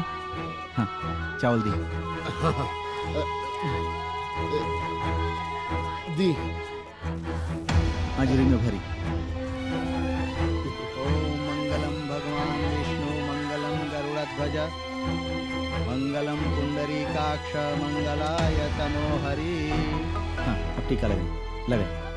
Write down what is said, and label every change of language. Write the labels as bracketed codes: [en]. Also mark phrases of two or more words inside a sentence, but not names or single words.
[hi] हाँ चावल दी दी आजूरी में भरी। [sa] ओम मंगलम भगवान विष्णु मंगलम गरुड़ध्वज मंगलम पुंडरीकाक्ष मंगलाय तनोहरि। [hi] हाँ अब टीका लगे लगे।